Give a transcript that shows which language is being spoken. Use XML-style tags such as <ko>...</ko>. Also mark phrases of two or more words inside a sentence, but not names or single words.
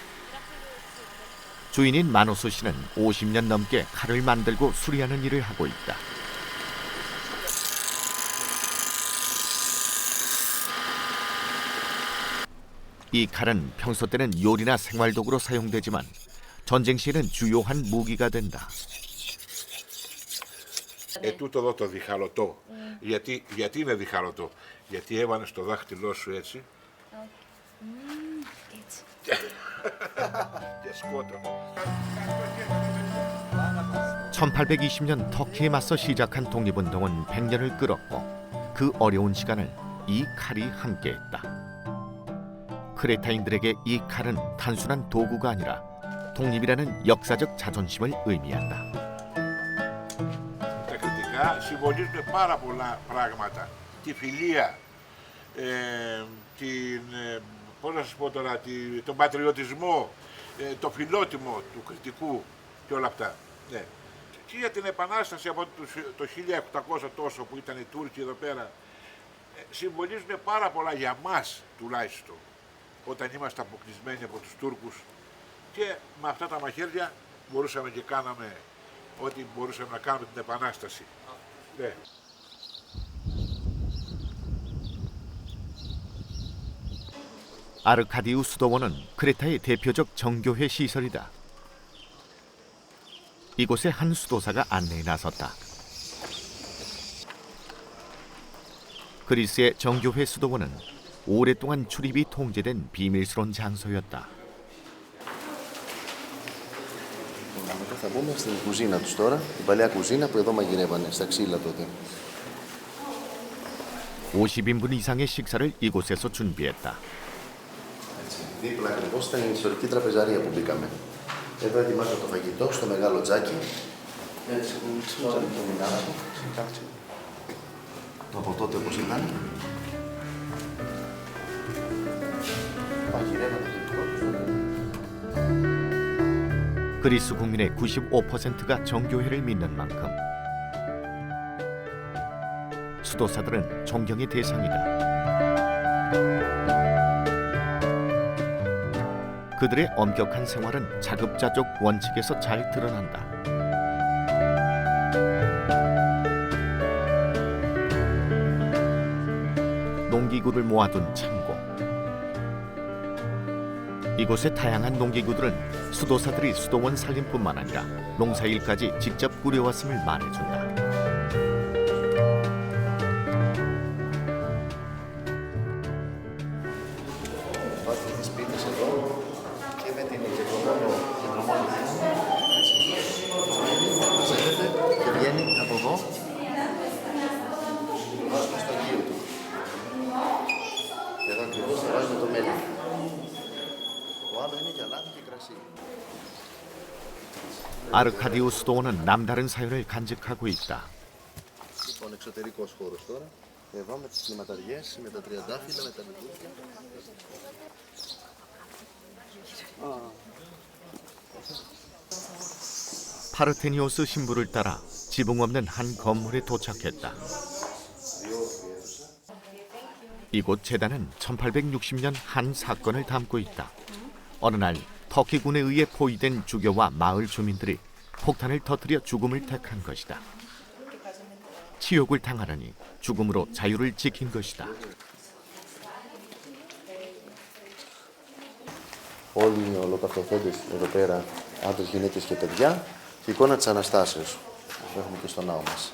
<ko>주인인 마노스 씨는 50년 넘게 칼을 만들고 수리하는 일을 하고 있다. 이 칼은 평소 때는 요리나 생활도구로 사용되지만 전쟁 시에는 주요한 무기가 된다.</ko> <el>Τούτο εδώ το διχαλωτό. Γιατί είναι διχαλωτό? Γιατί έβαλε το δάχτυλό σου έτσι. Έτσι. Και σκότωνε.</el> <ko>1820년 터키에 맞서 시작한 독립운동은 100년을 끌었고 그 어려운 시간을 이 칼이 함께했다. 크레타인들에게 이 칼은 단순한 도구가 아니라 독립이라는 역사적 자존심을 의미한다.</ko> <el>Τα κριτικά συμβολίζουν πάρα πολλά πράγματα. Τη φιλία, πώς να σας πω τώρα, τον πατριωτισμό, το φιλότιμο του κριτικού και όλα αυτά. Ναι. Και για την Επανάσταση από το 1800 τόσο που ήταν οι Τούρκοι εδώ πέρα, συμβολίζουν πάρα πολλά για μας τουλάχιστον, όταν είμαστε αποκλεισμένοι από τους Τούρκους και με αυτά τα μαχαίρια μπορούσαμε και κάναμε ό,τι μπορούσαμε να κάνουμε την Επανάσταση. Ναι.</el> <ko>아르카디우 수도원은 크레타의 대표적 정교회 시설이다. 이곳에 한 수도사가 안내에 나섰다. 그리스의 정교회 수도원은 오랫동안 출입이 통제된 비밀스러운 장소였다.</ko> <el>Θα μπούμε στην κουζίνα τους τώρα, την παλιά κουζίνα που εδώ μαγειρεύανε, στα ξύλα τότε.</el> <ko>50인분 이상의 식사를 이곳에서 준비했다.</ko> <el>Δίπλα ακριβώς ήταν η ιστορική τραπεζαρία που μπήκαμε. Εδώ ετοιμάζω το φαγητό στο μεγάλο τζάκι. Έτσι, τώρα το μηνάζω. Το από τότε όπως ήταν.</el> <ko>그리스 국민의 95%가 정교회를 믿는 만큼 수도사들은 존경의 대상이다. 그들의 엄격한 생활은 자급자족 원칙에서 잘 드러난다. 농기구를 모아둔 창고. 이곳의 다양한 농기구들은 수도사들이 수도원 살림뿐만 아니라 농사일까지 직접 꾸려왔음을 말해준다.</ko> <el>Βάζετε τις πίτες εδώ και με την κεντρομόνο μαζεύετε και βγαίνει από εδώ. Το βάζουμε στο γείο του. Και εδώ ακριβώς θα βάζουμε το μέλι. Το άλλο είναι για λάδι και κρασί.</el> <ko>아르카디오 수도원은 남다른 사연을 간직하고 있다.</ko> <el>Λοιπόν, εξωτερικός χώρος τώρα. Εδώ με τις κλιματαριές, με τα τριαντάφυλλα, με τα λιβούδια.</el> <ko>파르테니오스 신부를 따라 지붕 없는 한 건물에 도착했다. 이곳 재단은 1860년 한 사건을 담고 있다. 어느 날 터키군에 의해 포위된 주교와 마을 주민들이 폭탄을 터뜨려 죽음을 택한 것이다. 치욕을 당하려니 죽음으로 자유를 지킨 것이다.</ko> <el>Όλοι οι ολοκαυτοθέντες εδώ πέρα, άντρες, γυναίκες και παιδιά, και η εικόνα της Αναστάσεως που έχουμε και στο ναό μας.</el>